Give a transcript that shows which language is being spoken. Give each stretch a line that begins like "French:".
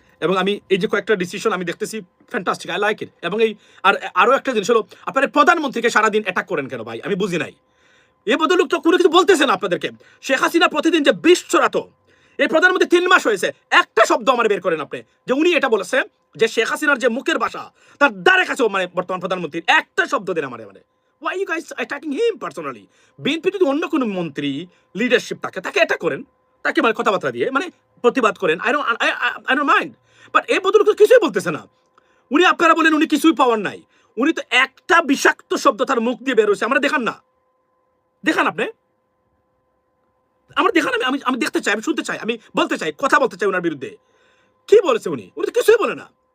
Bangla: এবং আমি এই যে কয়েকটা ডিসিশন আমি দেখতেছি, ফ্যান্টাস্টিক,
English: I like it.
Bangla: এবং এই আরো একটা জিনিস হলো, আপনারা প্রধানমন্ত্রীকে সারাদিন অ্যাটাক করেন কেন ভাই? আমি বুঝি নাই। এই বদলোক তো কোনো কিছু বলতেছে না আপনাদেরকে। শেখ হাসিনা প্রতিদিন যে বিষ ছড়াতো, এই প্রধানমন্ত্রী 3 মাস হয়েছে, একটা শব্দ আমার বের করেন আপনি যে উনি এটা বলেছে যে শেখ হাসিনার যে মুখের ভাষা তার দ্বারে কাছেও মানে বর্তমান প্রধানমন্ত্রীর একটা শব্দ দেন আমার।
English: why you guys attacking him personally?
Bangla: BNP যদি অন্য কোনো মন্ত্রী লিডারশিপ তাকে এটা করেন, তাকে মানে কথাবার্তা দিয়ে মানে প্রতিবাদ করেন,
English: I don't mind.
Bangla: বাট এই বদলোক কিছুই বলতেছে না। উনি, আপনারা বলেন উনি কিছুই পাওয়ার নাই, উনি তো একটা বিষাক্ত শব্দ তার মুখ দিয়ে বের হয়েছে, আমরা দেখান না? দেখান আপনি, আমার দেখান। আমি দেখতে চাই, আমি শুনতে চাই, আমি বলতে চাই, কথা বলতে চাই ওনার বিরুদ্ধে। কি বলেছে উনি? উনি তো কিছুই বলে না।